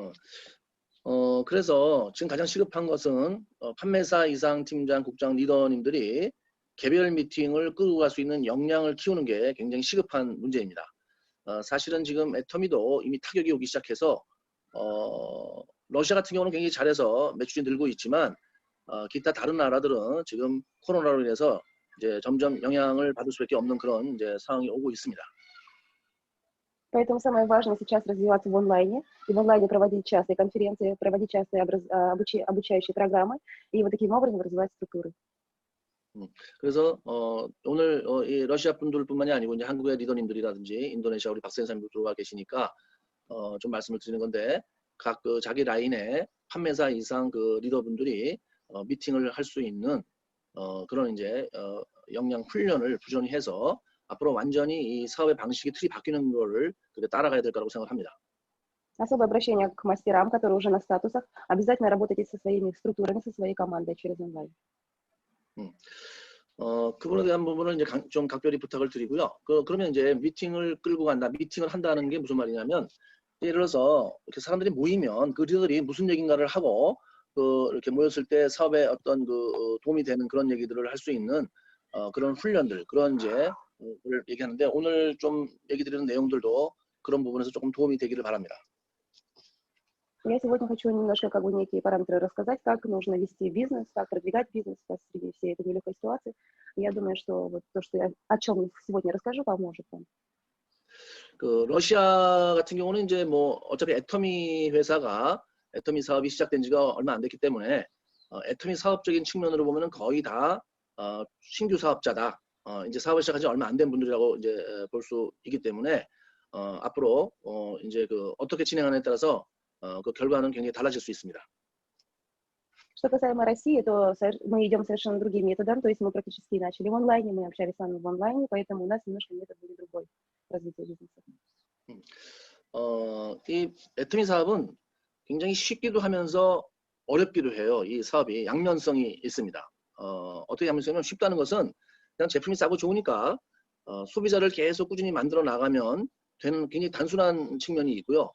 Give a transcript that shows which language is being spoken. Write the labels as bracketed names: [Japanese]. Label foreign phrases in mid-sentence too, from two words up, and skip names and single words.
[Korean] 그래서 지금 가장 시급한 것은 판매사 이상 팀장, 국장, 리더님들이 개별 미팅을 끌고 갈 수 있는 역량을 키우는 게 굉장히 시급한 문제입니다. 사실은 지금 애터미도 이미 타격이 오기 시작해서 러시아 같은 경우는 굉장히 잘해서 매출이 늘고 있지만 기타 다른 나라들은 지금 코로나로 인해서 이제 점점 영향을 받을 수밖에 없는 그런 이제 상황이 오고 있습니다. [Russian] Поэтому самое важное сейчас развиваться в онлайне, и в онлайне проводить частые конференции, проводить частые обучающие программы, и вот таким образом развивать структуры. [Korean] 그래서 오늘 이 러시아 분들뿐만이 아니고 이제 한국의 리더님들이라든지 인도네시아 우리 박사님도 들어와 계시니까 좀 말씀을 드리는 건데 각 그 자기 라인의 판매사 이상 그 리더분들이 미팅을 할 수 있는 그런 이제 역량 훈련을 부지런히 해서 앞으로 완전히 이 사업의 방식이 틀이 바뀌는 거를 따라가야 될 거라고 생각합니다. [Russian] Особое обращение к мастерам, которые уже на статусах, обязательно работайте со своими структурами, со своей командой через онлайн. [Korean] 그 부분에 대한 부분을 이제 좀 각별히 부탁을 드리고요. 그러면 이제 미팅을 끌고 간다, 미팅을 한다는 게 무슨 말이냐면 예를 들어서 이렇게 사람들이 모이면 그 리더들이 무슨 얘기인가를 하고 이렇게 모였을 때 사업에 어떤 그 도움이 되는 그런 얘기들을 할 수 있는 그런 훈련들, 그런 이제 얘기하는데 오늘 좀 얘기 드리는 내용들도 그런 부분에서 조금 도움이 되기를 바랍니다. [Russian] Я сегодня хочу немножко как бы некие параметры рассказать, как нужно вести бизнес, как продвигать бизнес среди всей этой нелегкой ситуации. Я думаю, что вот то, что я о чем сегодня расскажу, поможет вам. [Korean] 그 러시아 같은 경우는 이제 뭐 어차피 애터미 회사가 애터미 사업이 시작된 지가 얼마 안 됐기 때문에 애터미 사업적인 측면으로 보면은 거의 다 신규 사업자다. 이제 사업을 시작한 지 얼마 안 된 분들이라고 이제 볼 수 있기 때문에 앞으로 이제 그 어떻게 진행하느냐에 따라서 그 결과는 굉장히 달라질 수 있습니다. [Russian] Что касаемо России, то мы идем совершенно другим методом, то есть мы практически начали в онлайне, мы общались с вами в онлайне, поэтому у нас немножко метод будет другой развития бизнеса. [Korean] 이 애터미 사업은 굉장히 쉽기도 하면서 어렵기도 해요. 이 사업이 양면성이 있습니다. 어떻게 양면성이면 쉽다는 것은 그냥 제품이 싸고 좋으니까 소비자를 계속 꾸준히 만들어 나가면 되는 굉장히 단순한 측면이 있고요.